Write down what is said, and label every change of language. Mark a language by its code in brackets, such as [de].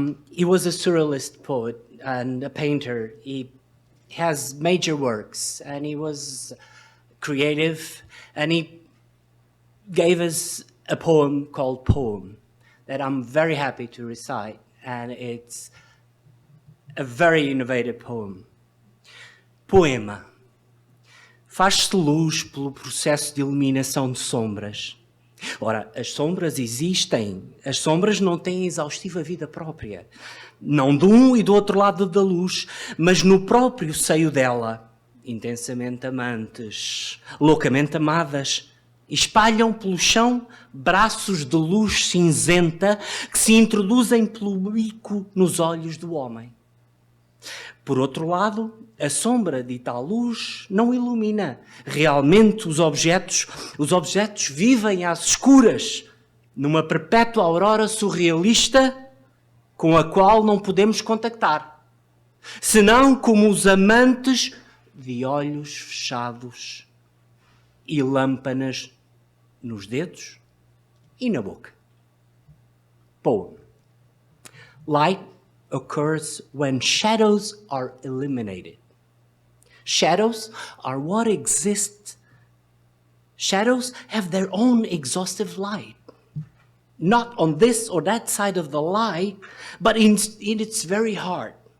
[en] He was a surrealist poet and a painter. He has major works, and he was creative, and he gave us a poem called Poem that I'm very happy to recite, and it's a very innovative poem. [pt] Poema. Faz-se luz pelo processo de eliminação de sombras. Ora, as sombras existem. As sombras não têm exaustiva vida própria. Não de um e do outro lado da luz, mas no próprio seio dela. Intensamente amantes, loucamente amadas, espalham pelo chão braços de luz cinzenta que se introduzem pelo bico nos olhos do homem. Por outro lado, a sombra de tal luz não ilumina realmente os objetos. Os objetos vivem às escuras, numa perpétua aurora surrealista com a qual não podemos contactar, senão como os amantes de olhos fechados e lâmpadas nos dedos e na boca. [en] Poem. Light occurs when shadows are eliminated. Shadows are what exists. Shadows have their own exhaustive light. Not on this or that side of the light, but in its very heart.